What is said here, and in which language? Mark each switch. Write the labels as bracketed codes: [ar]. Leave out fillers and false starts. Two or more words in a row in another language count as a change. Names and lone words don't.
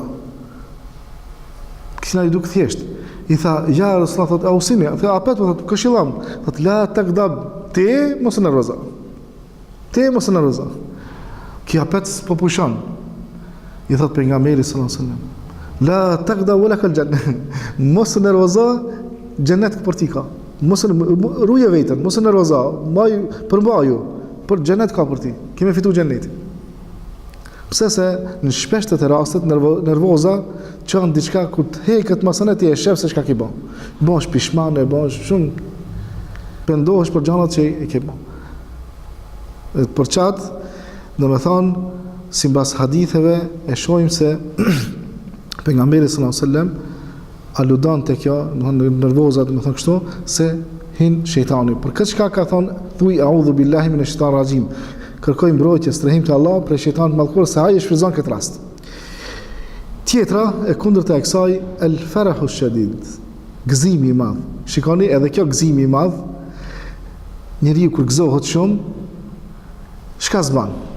[sq] Kishna i duk thjesht. I tha, [ar] يا رسول الله [sq] thot, ausini, tha apet thot këshillam, thot [ar] لا تغضب, [sq] ti mos nervoza. Ti mos nervoza. Ki apet po pushon. I thot pejgamberi [ar] صلى الله عليه وسلم, لا تغضب ولك الجنة. [sq] Mos nervoza, xhenet për ti ka. Mos ruje vetën, mos nervoza, maj përmbaju, për xhenet ka për ti. Kemë fitu xhenetin. Pse se në shpeshtet e rastet nervoza çon diçka ku të heket masën e ti e shef se çka ke bën. Bosh pishman e bosh shumë pendohesh për gjërat që i ke bën. Për çat, domethënë sipas haditheve e shohim se pejgamberi [ar] صلى الله عليه وسلم [sq] aludon te kjo, domethënë nervoza, domethënë kështu se hin shejtani. Për këtë çka ka thonë, thuaj [ar] أعوذ بالله من الشيطان الرجيم. [sq] Kërkoj mbrojtje, strehim të Allah për shejtanit mallkuar se ai e shfryzon këtë rast. Tjetra e kundërta e kësaj [ar] الفرح الشديد, [sq] gëzimi i madh. Shikoni edhe kjo gëzimi i madh, njeriu kur gëzohet shumë, çka s'ban?